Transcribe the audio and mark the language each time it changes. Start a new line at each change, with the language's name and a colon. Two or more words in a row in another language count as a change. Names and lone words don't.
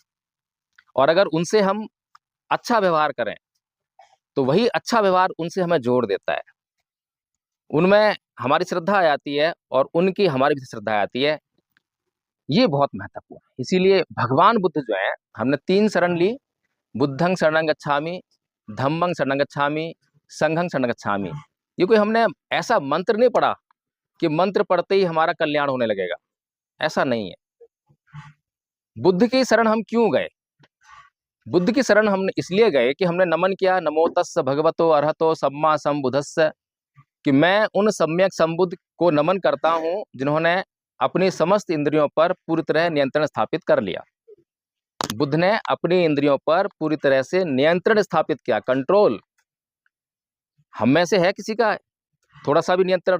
Hindi: और अगर उनसे हम अच्छा व्यवहार करें तो वही अच्छा व्यवहार उनसे हमें जोड़ देता है, उनमें हमारी श्रद्धा आ जाती है और उनकी हमारी भी श्रद्धा आ जाती है। ये बहुत महत्वपूर्ण है। इसीलिए भगवान बुद्ध जो है, हमने 3 शरण ली,
Pali: बुद्धं शरणं गच्छामि, धम्मं शरणं गच्छामि, संघं शरणं गच्छामि।
Hindi: ये कोई हमने ऐसा मंत्र नहीं पढ़ा कि मंत्र पढ़ते ही हमारा कल्याण होने लगेगा, ऐसा नहीं है। बुद्ध की शरण हम क्यों गए? बुद्ध की शरण हम इसलिए गए कि हमने नमन किया,
Pali: नमो तस्स भगवतो अरहतो सम्मा संबुद्धस्स,
Hindi: कि मैं उन सम्यक संबुद्ध को नमन करता हूं जिन्होंने अपनी समस्त इंद्रियों पर पूरी तरह नियंत्रण स्थापित कर लिया। बुद्ध ने अपनी इंद्रियों पर पूरी तरह से नियंत्रण स्थापित किया, कंट्रोल। हम में से है किसी का थोड़ा सा भी नियंत्रण?